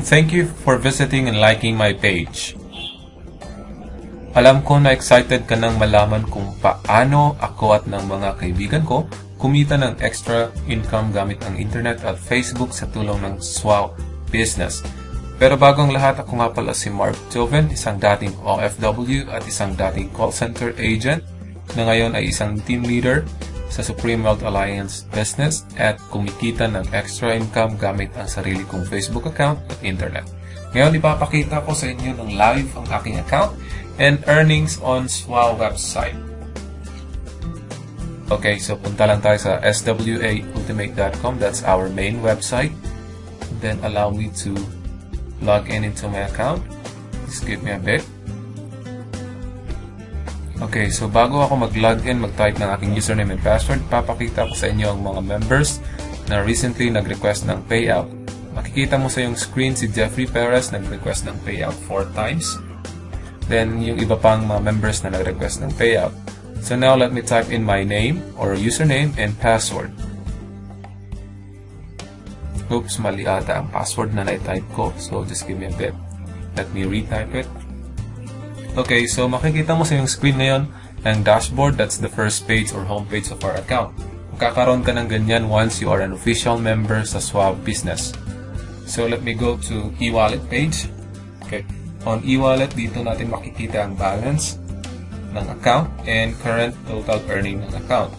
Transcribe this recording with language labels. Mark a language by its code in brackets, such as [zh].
[en] Thank you for visiting and liking my page. [tl] Alam ko na excited ka nang malaman kung paano ako at ng mga kaibigan ko kumita ng extra income gamit ang internet at Facebook sa tulong ng SWOW Business. Pero bago ang lahat, ako nga pala si Mark Joven, isang dating OFW at isang dating call center agent na ngayon ay isang team leader sa Supreme Wealth Alliance Business at kumikita ng extra income gamit ang sarili kong Facebook account at internet. Ngayon, ipapakita ko sa inyo ng live ang aking account and earnings on SWOW website. Okay, so punta lang tayo sa swaultimate.com. [en] That's our main website. Then allow me to log in into my account. Just give me a bit. [tl] Okay, so bago ako mag-login, mag-type ng aking username and password, papakita ko sa inyo ang mga members na recently nag-request ng payout. Makikita mo sa yung screen si Jeffrey Perez nag-request ng payout 4 times. Then, yung iba pang mga members na nag-request ng payout. [en] So now, let me type in my name or username and password. Oops, [tl] mali ata ang password na na-type ko. [en] So, just give me a bit. Let me retype it. [tl] Okay, so makikita mo sa yung screen ngayon ang dashboard. [en] That's the first page or homepage of our account. [tl] Magkakaroon ka ng ganyan [en] once you are an official member sa SWOW Business. So let me go to e-wallet page. Okay, on e-wallet, [tl] dito natin makikita ang balance ng account [en] and current total earning ng account.